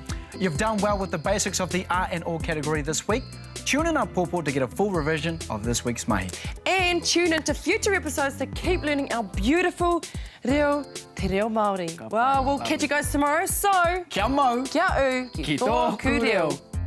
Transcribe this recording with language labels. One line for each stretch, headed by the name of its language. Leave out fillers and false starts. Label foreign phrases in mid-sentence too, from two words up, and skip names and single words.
English: You've done well with the basics of the R and O category this week. Tune in our pōpō to get a full revision of this week's mahi. And tune into future episodes to keep learning our beautiful reo
Māori: te reo Māori.
English: Well, we'll catch you guys tomorrow, so...
Māori: Kia mau! Kia u! Ki tōku reo!